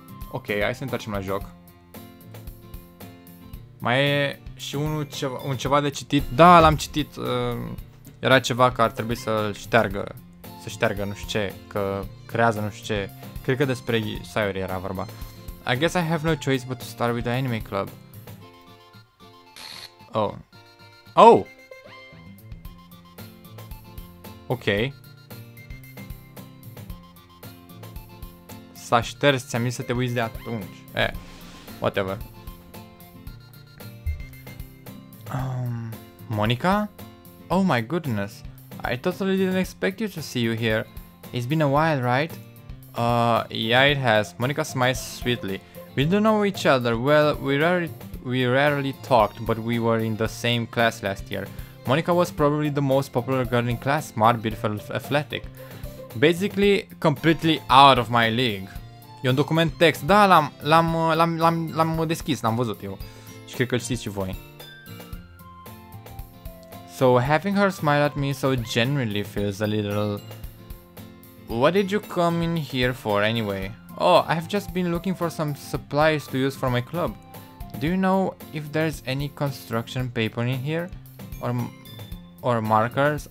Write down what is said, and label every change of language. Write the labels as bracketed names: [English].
[Romanian] Ok, hai să întoarcem la joc. Mai e și un ceva de citit. Da, l-am citit. Era ceva că ar trebui să-l șteargă. Să șteargă nu știu ce. Că creează nu știu ce. Cred că despre Sayori era vorba. [English] I guess I have no choice but to start with the anime club. Oh. Oh! Ok. [Romanian] S-a șters, ți-am zis să te uiți de atunci. [English] Whatever. Monica? Oh my goodness. I totally didn't expect you to see you here. It's been a while, right? Yeah, it has. Monica smiles sweetly. We don't know each other well. We rarely talked, but we were in the same class last year. Monica was probably the most popular girl in class, smart, beautiful, athletic. Basically, completely out of my league. [Romanian] E un document text. Da, l-am deschis, l-am văzut eu. Și cred că îl știți și voi. [English] So, having her smile at me so genuinely feels a little... What did you come in here for anyway? Oh, I have just been looking for some supplies to use for my club. Do you know if there's any construction paper in here? Or markers?